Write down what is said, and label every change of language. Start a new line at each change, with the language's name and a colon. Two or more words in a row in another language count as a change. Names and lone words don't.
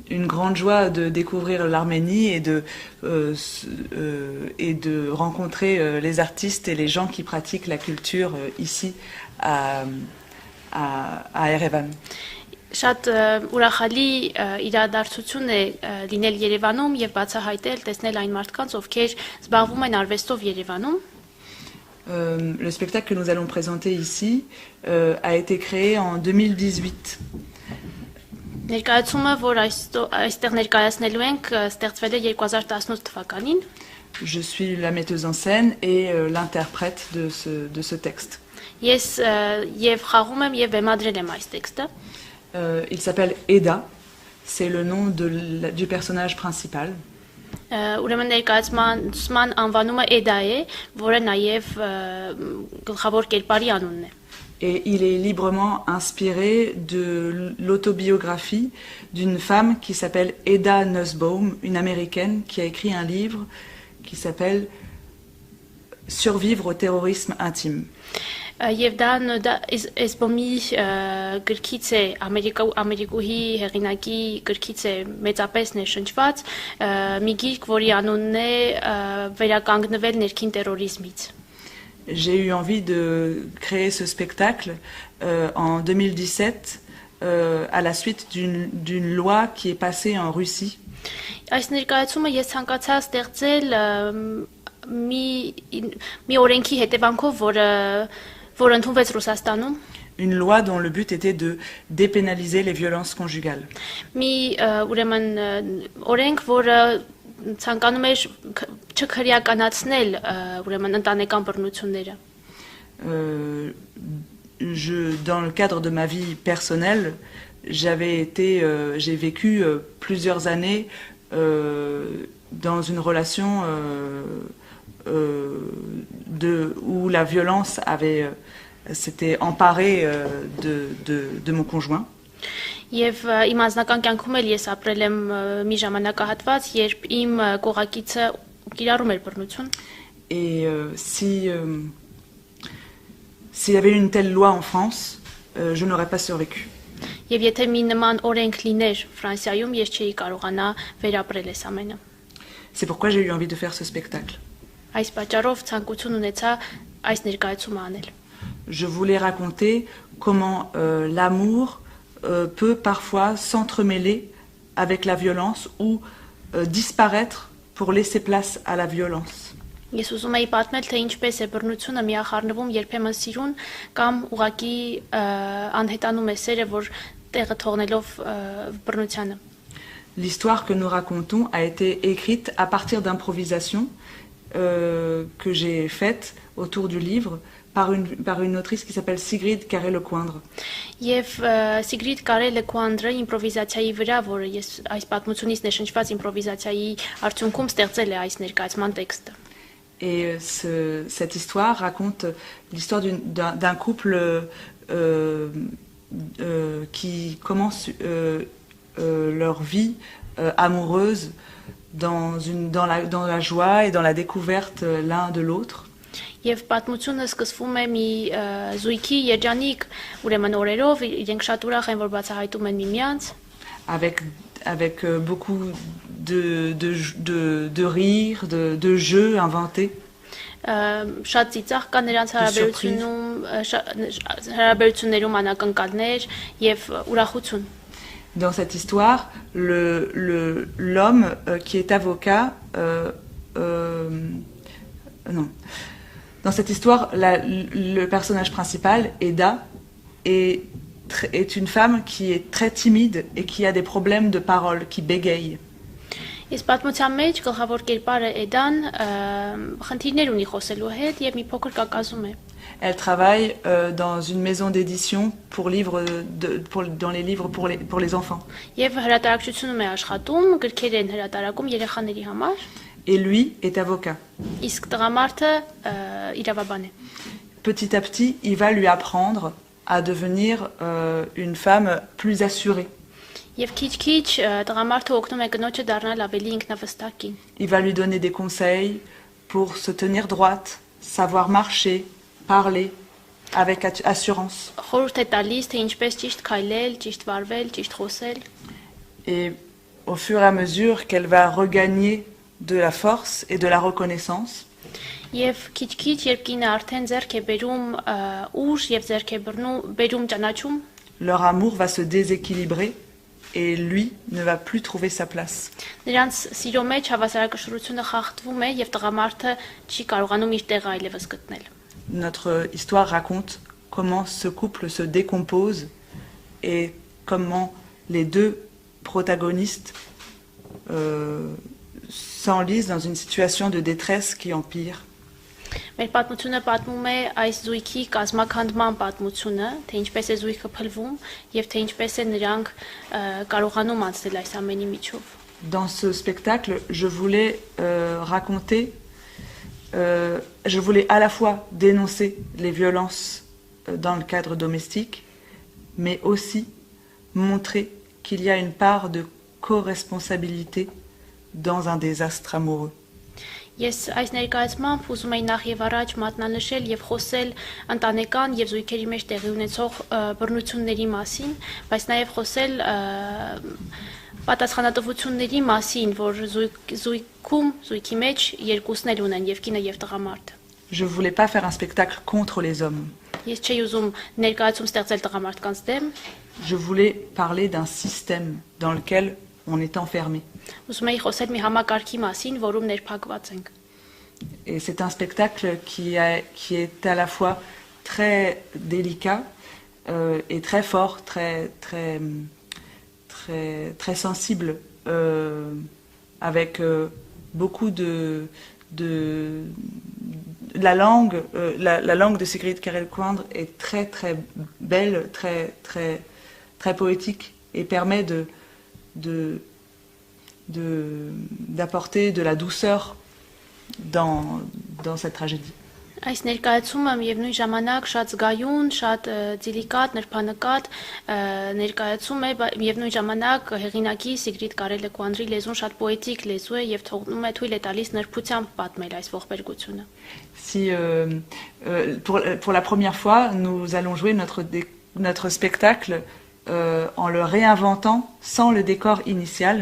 French: une grande joie de découvrir l'Arménie et de rencontrer les artistes et les gens qui pratiquent la culture ici à Erevan.
Armenian: Շատ ուրախալի իրադարձություն է լինել Երևանում եւ բացահայտել, տեսնել այն մարդկանց, ովքեր զբաղվում են արվեստով Երևանում։
French: Le spectacle que nous allons présenter ici a été créé en 2018.
Armenian: Ներկայացումը, որ այստեղ ներկայացնելու ենք, ստեղծվել է 2018 թվականին։
French: Je suis la metteuse en scène et l'interprète de ce texte.
Armenian: Ես եւ խաղում եմ եւ բեմադրել եմ այս տեքստը։
French: Il s'appelle Eda, c'est le nom du personnage principal.
Armenian: Ուրեմն ներկայացման անվանումը Էդա է, որը նաև գլխավոր կերպարի անունն է։
French: Et il est librement inspiré de l'autobiographie d'une femme qui s'appelle Eda Nussbaum, une américaine qui a écrit un livre qui s'appelle Survivre au terrorisme intime.
Armenian: Եվ դա Էսբոմի գրքից է, ամերիկուհի հեղինակի գրքից է մեծապես ներշնչված, մի գիրք, որի անունն է վերականգնվել ներքին տերորիզմից։
French: J'ai eu envie de créer ce spectacle en 2017 à la suite d'une loi qui est passée en Russie.
Armenian: Այս ներկայացումը ես ցանկացա ստեղծել մի օրենքի հետևանքով, որ ընդունվեց Ռուսաստանում։
French: Une loi dont le but était de dépénaliser les violences conjugales.
Armenian: Մի ուրեմն օրենք, որը ցանկանում էր չքրեականացնել ուրեմն ընտանեկան բռնությունները։
French: Dans le cadre de ma vie personnelle, j'ai vécu plusieurs années dans une relation où la violence s'était emparée de mon conjoint.
Armenian: Եվ իմ անձնական կյանքում էլ ես ապրել եմ մի ժամանակահատված, երբ իմ կողակիցը կիրառում էր բռնություն։
French: Et s'il y avait une telle loi en France, je n'aurais pas survécu.
Armenian: Եվ եթե մի նման օրենք լիներ Ֆրանսիայում, ես չէի կարողանա վերապրել այս ամենը։
French: C'est pourquoi j'ai eu envie de faire ce spectacle.
Armenian: Այս պատճառով ցանկություն ունեցա այս ներկայացումը անել։
French: Je voulais raconter comment l'amour peut parfois s'entremêler avec la violence ou disparaître pour laisser place à la violence.
Armenian: Ես ուզում էի պատմել, թե ինչպես է բռնությունը միախառնվում երբեմն սիրուն կամ ուղղակի անհետանում է սերը, որ տեղը թողնելով բռնությանը։
French: L'histoire que nous racontons a été écrite à partir d'improvisations que j'ai faites autour du livre par une autrice qui s'appelle Sigrid Carré-Lecoindre.
Armenian: Եվ Sigrid Carré-Lecoindre իմպրովիզացիայի վրա, որը ես այս պատմությունից ներշնչված իմպրովիզացիայի արդյունքում ստեղծել է այս ներկայացման տեքստը։
French: Et cette histoire raconte l'histoire d'un couple qui commence leur vie amoureuse dans la joie et dans la découverte l'un de l'autre.
Armenian: Եվ պատմությունը սկսվում է մի զույգի երջանիկ ուրեմն օրերով, իրենք շատ ուրախ են, որ բացահայտում են միմյանց։
French: Avec beaucoup de rire, de jeux inventés.
Armenian: Շատ ծիծաղ կա նրանց հարաբերություններում անակնկալներ եւ ուրախություն։
French: Dans cette histoire, l'homme qui est avocat, non. Dans cette histoire, le personnage principal, Eda, est une femme qui est très timide et qui a des problèmes de parole, qui bégaye.
Armenian: Ես պատմության մեջ գլխավոր կերպարը Էդան խնդիրներ ունի խոսելու հետ եւ մի փոքր կակազում է։
French: Elle travaille dans une maison d'édition dans les livres pour les enfants.
Armenian: Եվ հրատարակչությունում է աշխատում, գրքեր են հրատարակում երեխաների համար։
French: Et lui est avocat.
Armenian: Իսկ տղամարդը իրավաբան է։
French: Petit à petit, il va lui apprendre à devenir une femme plus assurée.
Armenian: Եվ քիչ-քիչ տղամարդը օգնում է կնոջը դառնալ ավելի ինքնավստահ կին։
French: Il va lui donner des conseils pour se tenir droite, savoir marcher, parler avec assurance.
Armenian: Խորհուրդ է տալիս, թե ինչպես ճիշտ քայլել, ճիշտ վարվել, ճիշտ խոսել։
French: Et au fur et à mesure qu'elle va regagner de la force et de la reconnaissance,
Armenian: Եվ քիչ-քիչ երբ կինը արդեն ձեռք է բերում ուժ եւ ձեռք է բերում ճանաչում,
French: leur amour va se déséquilibrer et lui ne va plus trouver sa place.
Armenian: նրանց սիրո մեջ հավասարակշռությունը խախտվում է եւ տղամարդը չի կարողանում իր տեղը այլևս գտնել։
French: Notre histoire raconte comment ce couple se décompose et comment les deux protagonistes s'enlisent dans une situation de détresse qui empire.
Armenian: Մեր պատմությունը պատմում է այս զույգի կազմակերպման պատմությունը, թե ինչպես է զույգը փլվում եւ թե ինչպես է նրանք կարողանում անցնել այս ամենի միջով։
French: Dans ce spectacle, je voulais raconter, je voulais à la fois dénoncer les violences dans le cadre domestique, mais aussi montrer qu'il y a une part de co-responsabilité dans un désastre amoureux.
Armenian: Ես այս ներկայացմամբ ուզում եի նախ եւ առաջ մատնանշել եւ խոսել ընտանեկան եւ զույգերի մեջ տեղի ունեցող բռնությունների մասին, բայց նաեւ խոսել պատասխանատվությունների մասին, որ զույգի մեջ երկուսն էլ ունեն, եւ կինը եւ տղամարդը։
French: Je voulais pas faire un spectacle contre les hommes.
Armenian: Ես չէի ուզում ներկայացում ստեղծել տղամարդկանց դեմ,
French: Je voulais parler d'un système dans lequel on est enfermé.
Armenian: ուզում եի խոսել մի համակարգի մասին, որում ներփակված ենք։
French: Et c'est un spectacle qui est à la fois très délicat et très fort, très sensible, avec beaucoup de la langue, la langue de Sigrid Kärel-Coindre est très belle, très poétique et permet d'apporter de la douceur dans cette tragédie.
Armenian: Այս ներկայացումը միևնույն ժամանակ շատ զգայուն, շատ դիլիկատ, նրբանկատ ներկայացում է, միևնույն ժամանակ հեղինակի Սիգրիդ Կարելը-Կուանդրի լեզուն շատ պոետիկ լեզու է եւ թողնում է թույլ է տալիս նրբությամբ պատմել այս ողբերգությունը։
French: Si pour la première fois, nous allons jouer notre spectacle en le réinventant sans le décor initial.